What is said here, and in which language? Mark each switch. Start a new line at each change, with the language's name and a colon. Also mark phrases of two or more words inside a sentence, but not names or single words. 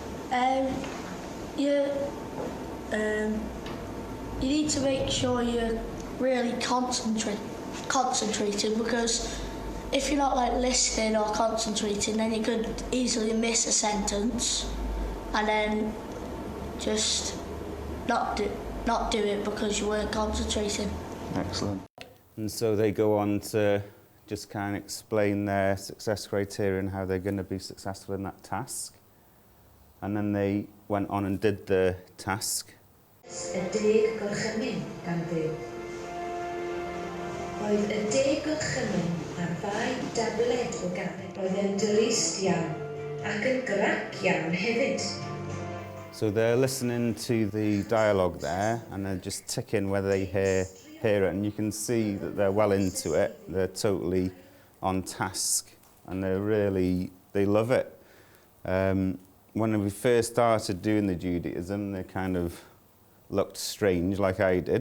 English: You need to make sure you're really concentrating, because if you're not like listening or concentrating, then you could easily miss a sentence and then just not do it because you weren't concentrating. Excellent. And so they go on to just kind of explain their success criteria and how they're going to be successful in that task. And then they went on and did the task.
Welsh: Y 10 gorchymyn gan Dduw. Roedd y 10 gorchymyn ar 2 dabled o gafel. Roedd e'n drist iawn ac yn grac iawn hefyd.
English: So they're listening to the dialogue there and they're just ticking whether they hear it, and you can see that they're well into it. They're totally on task and they love it. When we first started doing the Judaism, they kind of looked strange, like I did.